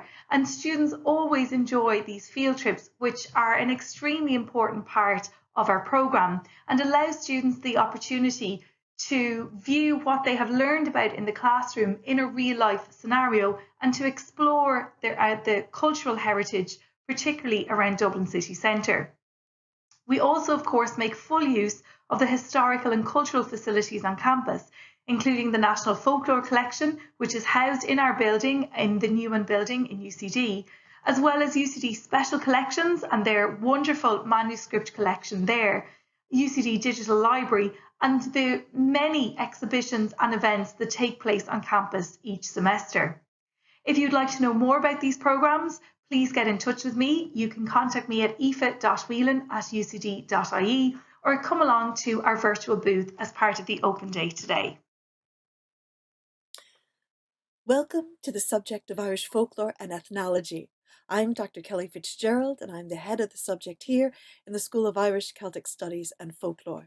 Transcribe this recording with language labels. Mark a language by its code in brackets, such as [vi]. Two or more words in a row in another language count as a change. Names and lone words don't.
[en] And students always enjoy these field trips, which are an extremely important part of our programme and allow students the opportunity to view what they have learned about in the classroom in a real life scenario and to explore the cultural heritage, particularly around Dublin city centre. We also, of course, make full use of the historical and cultural facilities on campus, including the National Folklore Collection, which is housed in our building, in the Newman building in UCD, as well as UCD Special Collections and their wonderful manuscript collection there, UCD Digital Library, and the many exhibitions and events that take place on campus each semester. If you'd like to know more about these programmes, please get in touch with me. You can contact me at aoife.whelan@ucd.ie or come along to our virtual booth as part of the open day today. Welcome to the subject of Irish folklore and ethnology. I'm Dr. Kelly Fitzgerald, and I'm the head of the subject here in the School of Irish, Celtic Studies and Folklore.